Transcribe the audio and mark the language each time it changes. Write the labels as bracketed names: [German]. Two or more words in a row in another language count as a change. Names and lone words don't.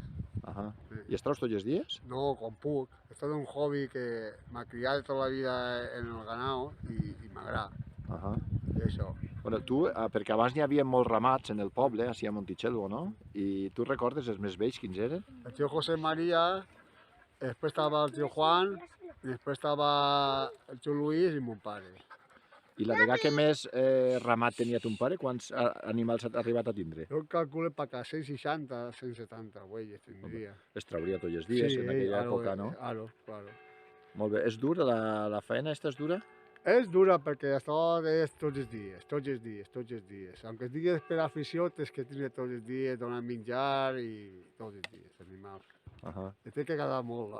[Catalan] Ahà. Sí. I es treus tots els dies? No, com puc. És tot un hobby que m'ha criat tota la vida en el ganado i m'agrada. Ahà. I això. Bueno, tu, perquè abans n'hi havia molts ramats en el poble, així a Montitxelvo, no? I tu recordes els més vells quins eren? [Spanish] El tío José María, después estaba el tío Juan, después estaba el tío Luis y mon pare. [Catalan] I la vegada que més ramat tenia ton pare, quants animals ha arribat a tindre? [Spanish] Yo calculo para acá 660, 670 güeyes tendría. [Catalan] Es trauria tots els dies, en aquella època, no? [Spanish] Claro, claro. [Catalan] Molt bé. És dura, la feina aquesta és dura? És dura perquè això és tots els dies, tots els dies, tots els dies. Aunque es digues per afició, tens que tindre tots els dies, donar menjar i tots els dies, animals. Te té que agradar molt.